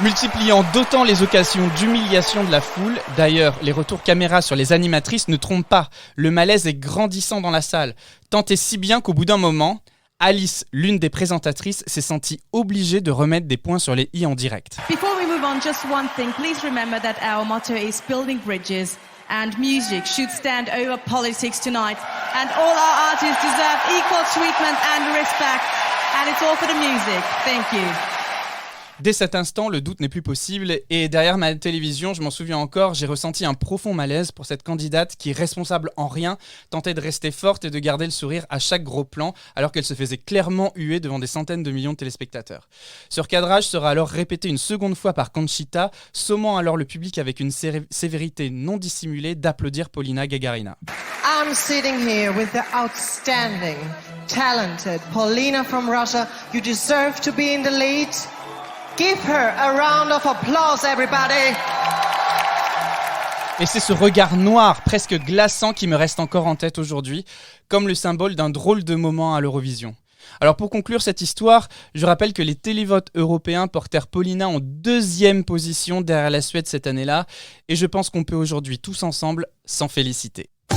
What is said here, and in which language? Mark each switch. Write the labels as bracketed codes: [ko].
[fr] Multipliant d'autant les occasions d'humiliation de la foule, d'ailleurs les retours caméra sur les animatrices ne trompent pas, le malaise est grandissant dans la salle, tant et si bien qu'au bout d'un moment, Alice, l'une des présentatrices, s'est sentie obligée de remettre des points sur les i en direct. [en] Before we move on, just one thing. Please remember that our motto is building bridges and music should stand over politics tonight. And all our artists deserve equal treatment and respect. And it's all for the music. Thank you. [fr] Dès cet instant, le doute n'est plus possible et derrière ma télévision, je m'en souviens encore, j'ai ressenti un profond malaise pour cette candidate qui, responsable en rien, tentait de rester forte et de garder le sourire à chaque gros plan alors qu'elle se faisait clairement huer devant des centaines de millions de téléspectateurs. Ce recadrage sera alors répété une seconde fois par Conchita, sommant alors le public avec une sévérité non dissimulée d'applaudir Polina Gagarina. [en] I'm sitting here with the outstanding, talented Polina from Russia. You deserve to be in the lead. Give her a round of applause, everybody. [fr] Et c'est ce regard noir, presque glaçant, qui me reste encore en tête aujourd'hui, comme le symbole d'un drôle de moment à l'Eurovision. Alors pour conclure cette histoire, je rappelle que les télévotes européens portèrent Polina en 2e position derrière la Suède cette année-là, et je pense qu'on peut aujourd'hui tous ensemble s'en féliciter.